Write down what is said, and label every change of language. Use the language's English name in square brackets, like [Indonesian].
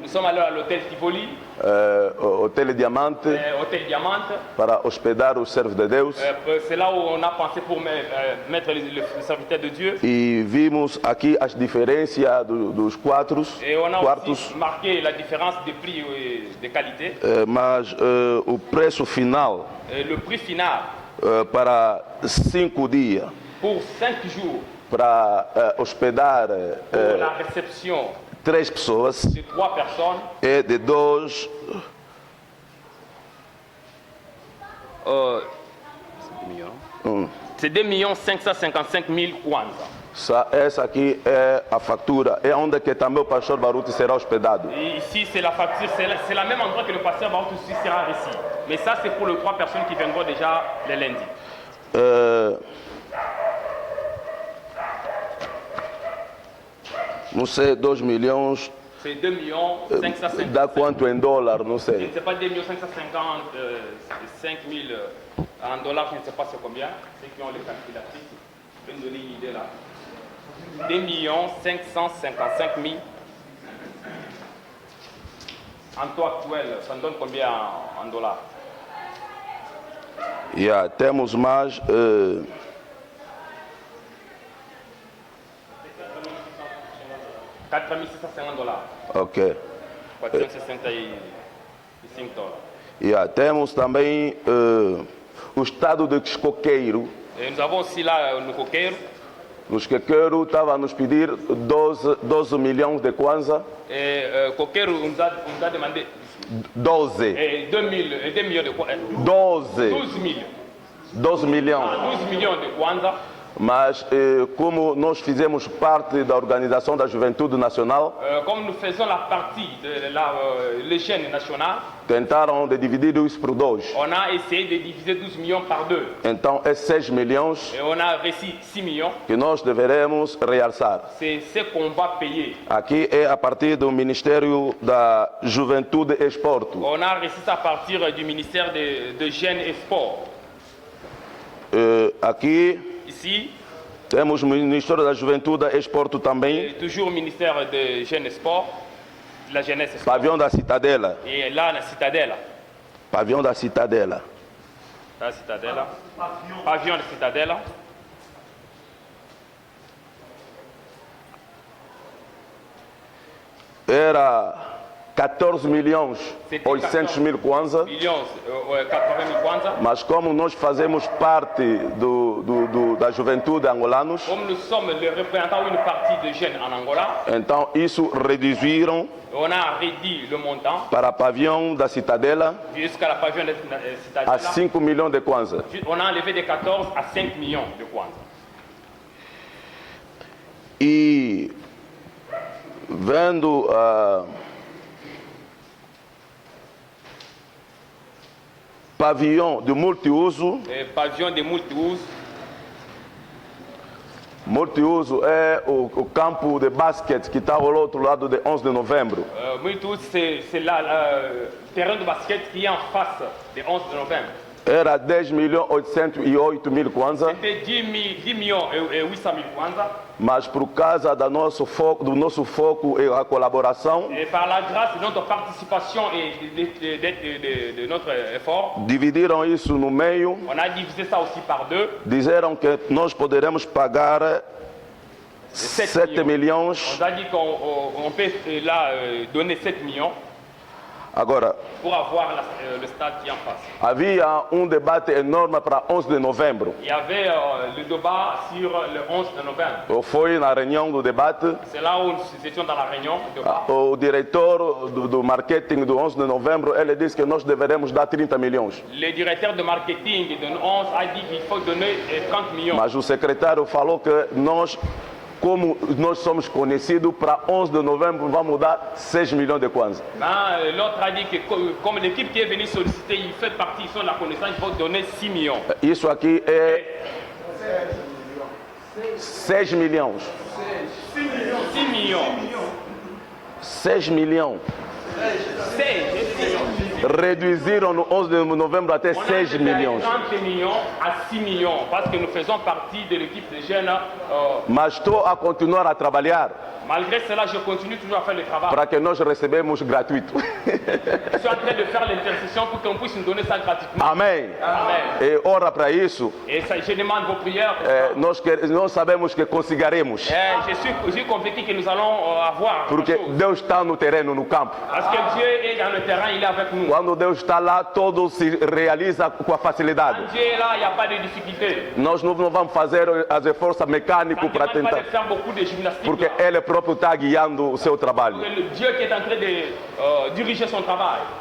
[French] Nous sommes allés à l'hôtel Tivoli, [Portuguese] Hotel Diamante, [French] hôtel Diamante. [Portuguese] para hospedar os servos de Deus. [French] C'est là où on a pensé pour mettre le serviteur de Dieu. [Portuguese] E vimos aqui as diferenças dos quartos, [French] Et on a [Portuguese] quartos, [French] aussi marqué la différence de prix et de qualité. [Portuguese] mas o preço final [French] Le prix final [Portuguese] para 5 dias [French] pour 5 jours [Portuguese] para hospedar [French] pour la réception [Portuguese] 3 pessoas [French] de 3 personnes, [Portuguese] é de 2 [French] c'est 2 555 000 kwanza. [Portuguese] essa aqui é a fatura, é onde que também o pastor Baruti será hospedado. [French] Et ici, c'est la facture, c'est la même endroit que le pasteur Barout aussi sera ici. Mais ça, c'est pour les 3 personnes qui viendront déjà le lundi. [Portuguese] Não sei, 2 milhões, [French] C'est 2 550 [Portuguese] dá quanto em dólar, não [French] Je [Portuguese] sei. [French] ne sais pas, 2 550 5 000 en dollars, je ne sais pas c'est combien. Ceux qui ont les calculatrices, je vais me donner une idée là. 2 555 000. En taux actuel, ça me donne combien en dollars? [Portuguese] Yeah, temos mais [French] 4 650 dollars. ok. 465 dollars. [Portuguese] Yeah, temos também o estado de Coqueiro. [French] Et nous avons aussi là le coqueiro. [Portuguese] O Coqueiro estava a nos pedir 12 milhões de kwanza. [French] Et coqueiro nous a demandé 12. 2 millions de kwanza. 12. 12 000. [Portuguese] 12 milhões. [French] 12 millions de kwanza. [Portuguese] Mas como nós fizemos parte da Organização da Juventude Nacional, [French] Comme nous faisons la partie de les jeunes nationales, [Portuguese] tentaram de dividir isso por 2. [French] on a essayé de diviser 12 millions par 2. [Portuguese] Então é 6 milhões [French] Et on a réussi 6 millions. [Portuguese] que nós deveremos realçar. [French] C'est ce qu'on va payer. [Portuguese] Aqui é a partir do Ministério da Juventude e Esporto. [French] On a réussi ça à partir du ministère de Jeunes et Sport. [Portuguese] Aqui [French] Ici, [Portuguese] temos o Ministério da Juventude e Esporto também, [French] toujours ministère de Jeunes et Sport, de la jeunesse et sport. [Portuguese] pavião da Citadela. [French] Et là, la citadelle. [Portuguese] Pavião da Citadela. [French] La citadelle. Pavillon de citadelle. [Portuguese] Era 14 milhões 800 mil kwanza, [French] Millions, 80 000 kwanza. [Portuguese] mas como nós fazemos parte da juventude angolanos, [French] Comme nous sommes les représentants d'une partie de jeunes en Angola, [Portuguese] então isso reduziram [French] on a réduit le montant [Portuguese] para pavião da Citadela [French] jusqu'à la pavillon de [Portuguese] a [French] citadelle. [Portuguese] 5 milhões de kwanza. [French] On a enlevé de 14 à 5 millions de kwanza. [Portuguese] E vendo pavião de multiuso, [French] Pavillon de multiuso. [Portuguese] multiuso é o campo de basquete que está ao outro lado de 11 de novembro. [French] Multiuso, c'est le terrain de basket qui est en face du 11 de novembre. [Portuguese] Era 10 milhões 808 mil kwanza, [French] C'était 10 millions et 800 000 kwanza. [Portuguese] mas por causa do nosso foco e a colaboração, [French] Et par la grâce de notre participation et de notre effort, [Portuguese] dividiram isso no meio, [French] on a divisé ça aussi par 2. [Portuguese] disseram que nós poderemos pagar 7 7 milhões [French] On a dit qu'on peut là donner 7 millions [Portuguese] Agora, [French] pour avoir le stade qui est en face. [Portuguese] havia debate énorme para 11 de novembro. [French] Il y avait le débat sur le 11 de novembre. [Portuguese] Foi na reunião do debate, [French] C'est là où nous étions dans la réunion. Débat. [Portuguese] o diretor do marketing do 11 de novembro, ele disse que nós deveremos dar 30 milhões. [French] Le directeur de marketing de 11 a dit qu'il faut donner 30 millions. [Portuguese] Mas o secretário falou que nós, como nós somos conhecidos, para 11 de novembro vamos dar 6 milhões de kwanza. [French] L'autre a dit que comme l'équipe qui est venue solliciter, il fait partie, ils sont de la connaissance, il faut donner 6 millions. [Portuguese] Isso aqui é 6 milhões. [French] 6 millions. [Portuguese] 6 milhões. [French] 6 millions. [Portuguese] Reduziram no 11 de novembro até 6 milhões. [French] 30 millions à 6 millions, parce que nous faisons partie de l'équipe de jeunes. [Portuguese] Mas estou a continuar a trabalhar [French] Malgré cela, je continue toujours à faire le travail. [Portuguese] para que nós recebemos gratuito. [French] Je suis en train de faire l'intercession pour qu'on puisse nous donner ça gratuitement. [Portuguese] Amém. [French] Amen. [Portuguese] E ora para isso, [French] Et ça, je demande vos prières. [Portuguese] nós sabemos que conseguiremos. [French] Je suis convaincu que nous allons avoir. [Portuguese] Porque [French] quelque chose. [Portuguese] Deus está no terreno, no campo. [French] Parce que Dieu est dans le terrain, il est avec nous. [Portuguese] Quando Deus está lá, tudo se realiza com a facilidade. [French] Quand Dieu est là, il n'y a pas de difficulté. [Portuguese] Nós não vamos fazer as esforços mecânicos [French] Ça ne [Portuguese] para [French] demande pas [Portuguese] tentar, [French] de faire beaucoup de gymnastique. [Portuguese] porque Ele próprio está guiando o seu trabalho. [French] Le Dieu qui est en train de diriger son travail.